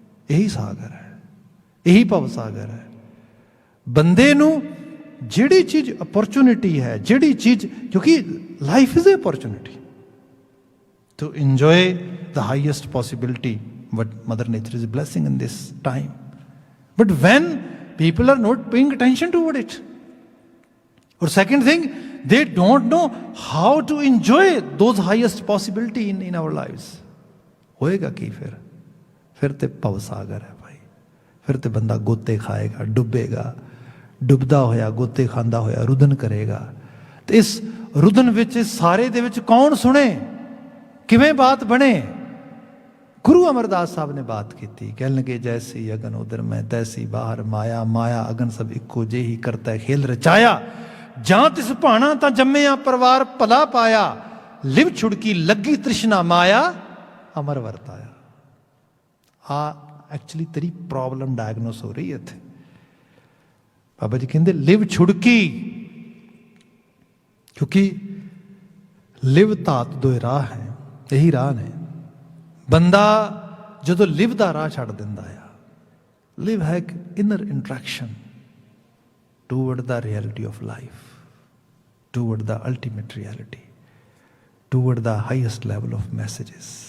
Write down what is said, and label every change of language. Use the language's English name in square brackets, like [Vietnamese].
[Punjabi] ਇਹੀ ਸਾਗਰ ਹੈ, ਇਹੀ ਭਵ ਸਾਗਰ ਹੈ। ਬੰਦੇ ਨੂੰ ਜਿਹੜੀ ਚੀਜ਼ ਅਪੋਰਚੁਨਿਟੀ ਹੈ, ਜਿਹੜੀ ਚੀਜ਼, ਕਿਉਂਕਿ [English] Life is a opportunity to enjoy the highest possibility what Mother Nature is blessing in this time. But when people are not paying attention toward it, or second thing, they don't know how to enjoy those highest possibility in our lives. [Punjabi] ਹੋਏਗਾ ਕੀ ਫਿਰ ਤੇ ਭਵ ਸਾਗਰ ਹੈ ਭਾਈ, ਫਿਰ ਤੇ ਬੰਦਾ ਗੋਤੇ ਖਾਏਗਾ, ਡੁੱਬੇਗਾ, ਡੁੱਬਦਾ ਹੋਇਆ, ਗੋਤੇ ਖਾਂਦਾ ਹੋਇਆ ਰੁਦਨ ਕਰੇਗਾ। ਤੇ ਇਸ ਰੁਦਨ ਵਿੱਚ, ਸਾਰੇ ਦੇ ਵਿੱਚ ਕੌਣ ਸੁਣੇ, ਕਿਵੇਂ ਬਾਤ ਬਣੇ? ਗੁਰੂ ਅਮਰਦਾਸ ਸਾਹਿਬ ਨੇ ਬਾਤ ਕੀਤੀ, ਕਹਿਣ ਲੱਗੇ ਜੈਸੀ ਅਗਨ ਉਦਰ ਮੈਂ ਤੈਸੀ ਬਾਹਰ ਮਾਇਆ, ਮਾਇਆ ਅਗਨ ਸਭ ਇੱਕੋ ਜਿਹੀ ਕਰਤਾ ਖੇਲ ਰਚਾਇਆ, ਜਾਂ ਤਿਸ ਭਾਣਾ ਤਾਂ ਜੰਮਿਆ ਪਰਿਵਾਰ ਭਲਾ ਪਾਇਆ, ਲਿਵ ਛੁੜਕੀ ਲੱਗੀ ਤ੍ਰਿਸ਼ਨਾ ਮਾਇਆ ਅਮਰ ਵਰਤਾਇਆ। ਐਕਚੁਅਲੀ ਤੇਰੀ ਪ੍ਰੋਬਲਮ ਡਾਇਗਨੋਸ ਹੋ ਰਹੀ ਹੈ ਇੱਥੇ। ਬਾਬਾ ਜੀ ਕਹਿੰਦੇ ਲਿਵ ਛੁੜਕੀ, ਕਿਉਂਕਿ ਲਿਵ ਧਾਤ ਦੋ ਰਾਹ ਹੈ, ਇਹੀ ਰਾਹ ਨੇ। ਬੰਦਾ ਜਦੋਂ ਲਿਵ ਦਾ ਰਾਹ ਛੱਡ ਦਿੰਦਾ ਆ, ਲਿਵ ਹੈ ਇੱਕ [English] Inner interaction toward the reality of life, toward the ultimate reality, toward the highest level of messages.